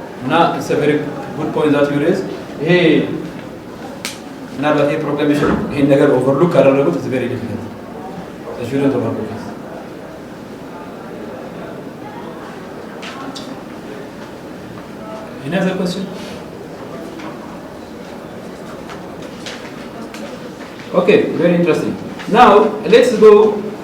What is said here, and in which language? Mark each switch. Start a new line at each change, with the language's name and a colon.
English: Now it's a very good point that you raise.
Amharic: Hey, ምናልባት ፕሮክላሜሽን ይሄን ነገር ኦቨርሉክ ካደረጉት
English: it's very difficult. They shouldn't overlook it. Any other question? Okay, very interesting. Now let's go.